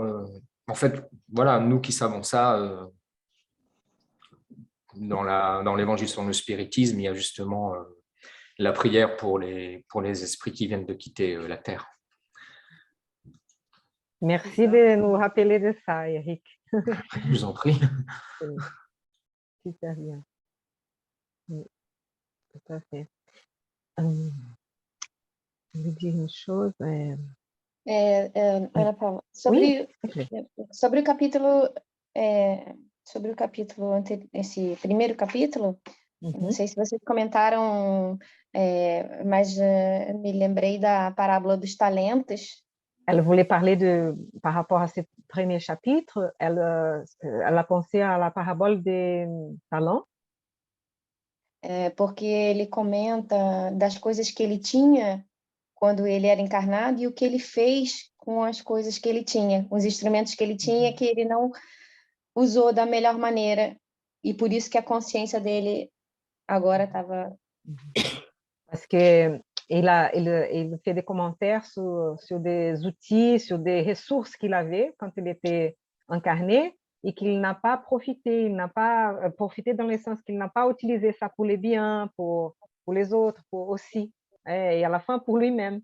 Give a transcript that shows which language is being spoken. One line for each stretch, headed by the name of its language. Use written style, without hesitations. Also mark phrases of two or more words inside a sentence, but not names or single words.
French: En fait, voilà, nous qui savons ça, dans l'évangile sur le spiritisme, il y a justement la prière pour les esprits qui viennent de quitter la terre. Merci de nous rappeler de ça, Eric. Je vous en prie. Super bien. Oui, tout à fait. Je vais dire une chose.
Portuguese: Ana Paula, sobre o capítulo, esse primeiro capítulo, não sei se vocês comentaram, mas me lembrei da parábola dos talentos.
French: Elle voulait parler par rapport à ce premier chapitre, elle a pensé à la parabole des talents.
Portuguese: Porque ele comenta das coisas que ele tinha quando ele era encarnado e o que ele fez com as coisas que ele tinha, os instrumentos que ele tinha, que ele não usou da melhor maneira, e por isso que a consciência dele agora estava...
French: Parce qu'il fait des commentaires sur des outils, sur des ressources qu'il avait quand il était incarné, et qu'il n'a pas profité, il n'a pas profité dans le sens qu'il n'a pas utilisé ça pour les biens, pour les autres, pour aussi, et à la fin pour lui-même.